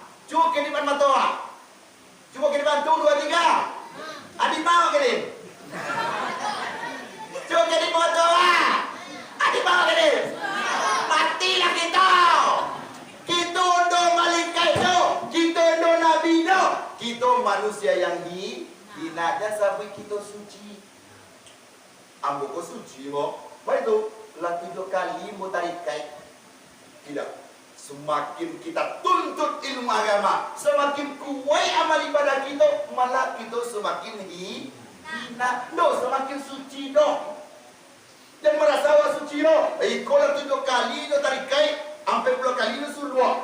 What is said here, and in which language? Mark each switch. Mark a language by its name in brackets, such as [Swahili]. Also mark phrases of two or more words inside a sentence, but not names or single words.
[Indonesian] Coba kedipan mata. Coba kedipan 1, 2, 3. Adik mau kedip. Coba kedip mata. Adik mau kedip. Matilah kita. manusia yang hina dan sampai kita suci. [Minangkabau] Ambo ko suci mo. Baik tu, lah 3 kali mau tarik kait. [Indonesian] Tidak. Semakin kita tuntut ilmu agama, semakin kuat amal ibadah kita, malah kita semakin hina. [Minangkabau] No, semakin suci no. Jangan merasa awak suci no. Kalau 7 kali no tarik kait, sampai 10 kali no suruh.